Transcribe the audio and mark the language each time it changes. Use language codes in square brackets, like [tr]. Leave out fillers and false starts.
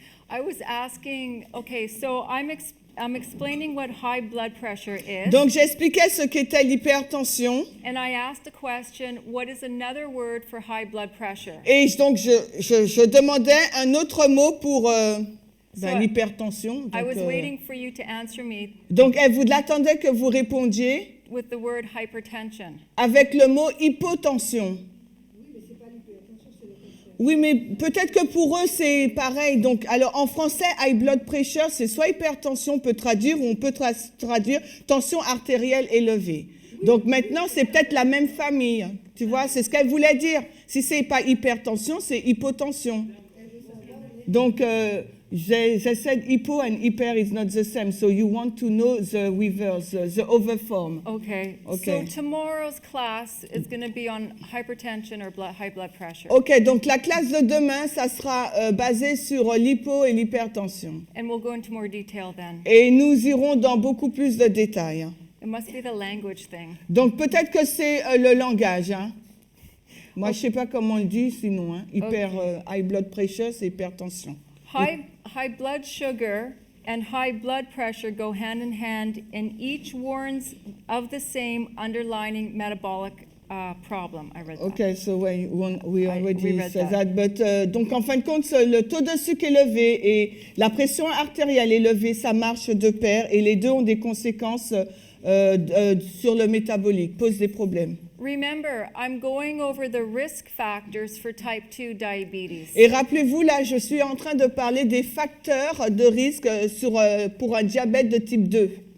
[en] I was asking, okay, so I'm explaining what high blood pressure is. [fr] Donc, j'expliquais ce qu'était l'hypertension. [en] And I asked a question, what is another word for high blood pressure? [fr] Et donc, je demandais un autre mot pour [en] So [fr] l'hypertension. [en] I [fr] Donc, [en] was waiting for you to answer me [fr] donc, elle vous l'attendait que vous répondiez [en] with the word hypertension. [fr] avec le mot hypotension. Oui, mais peut-être que pour eux, c'est pareil. Donc, alors, en français, [en] high blood pressure, [fr] c'est soit hypertension, on peut traduire, ou on peut traduire tension artérielle élevée. Donc, maintenant, c'est peut-être la même famille. Tu vois, c'est ce qu'elle voulait dire. Si c'est pas hypertension, c'est hypotension. [en] Donc, they said hypo and hyper is not the same. So, you want to know the reverse, the other form. Okay. Okay. So tomorrow's class is going to be on hypertension or high blood pressure. [fr] OK, donc la classe de demain, ça sera basé sur l'hypo et l'hypertension. [en] And we'll go into more detail then. [fr] Et nous irons dans beaucoup plus de détails. [en] It must be the language thing. [fr] Donc peut-être que c'est le langage. Hein. Moi, je ne sais pas comment on le dit sinon. Hein. [en] High blood pressure, [fr] c'est hypertension. [en] High blood sugar and high blood pressure go hand in hand, and each warns of the same underlying metabolic problem. I read that. Okay, so we already read said that. that. [fr] But donc en fin de compte, le taux de sucre élevé et la pression artérielle élevée, ça marche de pair, et les deux ont des conséquences sur le métabolique, posent des problèmes. [en] Remember, I'm going over the risk factors for type 2 diabetes. [fr] Et rappelez-vous, là, je suis en train de parler des facteurs de risque pour un diabète de type 2.